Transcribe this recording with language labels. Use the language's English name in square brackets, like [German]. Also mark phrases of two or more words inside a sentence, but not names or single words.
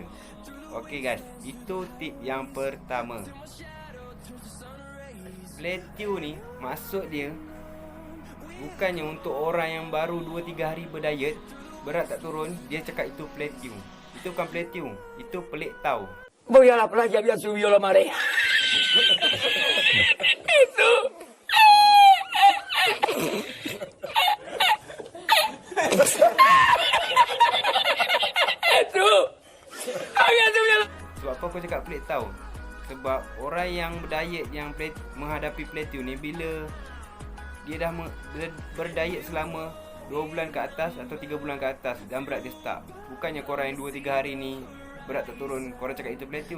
[English] Okay guys, [Malay] itu tip yang pertama. Plateau ni maksud dia bukannya untuk orang yang baru 2-3 hari berdiet, berat tak turun, dia cakap itu plateau. Itu bukan plateau, itu pelik tau. [Spanish] Voy a la playa, había subido la marea. Eso. Eso. Había subido. [Malay] Sebab apa aku cakap pelik tau? Sebab orang yang berdiet, yang menghadapi plateau ni, bila dia dah berdiet selama 2 bulan ke atas atau 3 bulan ke atas dan berat dia start. Bukannya korang yang 2-3 hari ni berat tak turun, korang cakap itu plateau.